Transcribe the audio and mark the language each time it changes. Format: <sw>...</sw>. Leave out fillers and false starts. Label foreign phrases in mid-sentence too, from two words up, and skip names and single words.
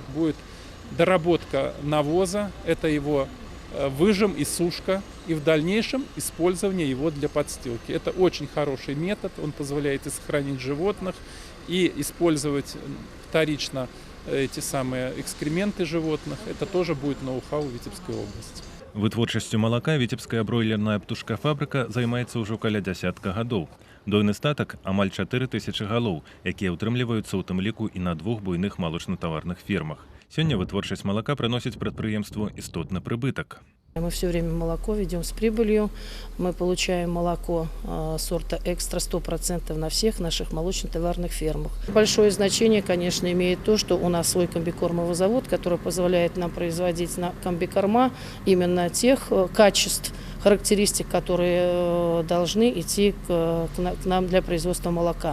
<ru>Будет доработка навоза, это его выжим и сушка, и в дальнейшем использование его для подстилки. Это очень хороший метод, он позволяет и сохранить животных, и использовать вторично эти самые экскременты животных. Это тоже будет ноу-хау Витебской области.</ru> <be>Вытворчасцю малака віцебская бройлерная птушкафабрыка займаецца ўжо каля дзясятка гадоў. Дойны статак амаль 4000 галоў, якія ўтрымліваюцца ў тым ліку і на 2 буйных малочна-таварных фермах. Сёння вытворчасць малака прыносіць прадпрыемству істотны прыбытак.</be> <ru>Мы все время молоко ведем с прибылью. Мы получаем молоко сорта экстра 100% на всех наших молочно-товарных фермах. Большое значение, конечно, имеет то, что у нас свой комбикормовый завод, который позволяет нам производить комбикорма именно тех качеств, характеристик, которые должны идти к нам для производства молока.</ru>